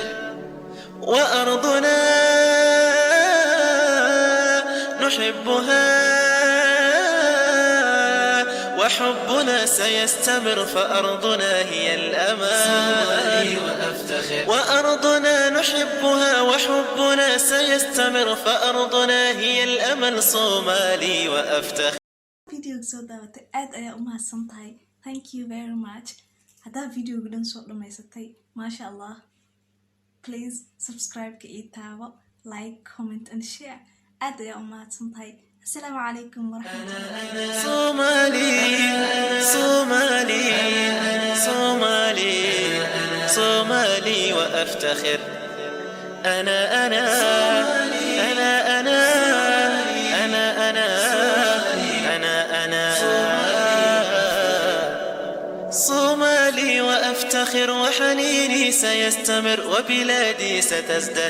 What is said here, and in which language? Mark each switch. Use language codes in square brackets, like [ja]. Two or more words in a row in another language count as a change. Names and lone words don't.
[ar] وأرضنا نحبها، وحبنا سيستمر فأرضنا هي الأمان. صومالي وأفتخر. وأرضنا نحبها، وحبنا سيستمر فأرضنا هي الأمل. صومالي وأفتخر. [so] فيديو soo daawatay aad ayaa u mahadsantahay. [en] Thank you very much. [so] hadaa videoga dhan soo dhamaysatay [ar] ما شاء الله, [en] please subscribe [so] ka ii taabo, [en] like, comment and share. [so] aad ayaa u mahadsantahay. [ar] السلام عليكم ورحمة الله. صومالي صومالي صومالي صومالي وأفتخر. أنا أنا أنا أنا أنا أنا أنا أنا صومالي وأفتخر، وحنيني سيستمر وبلادي ستزدهر.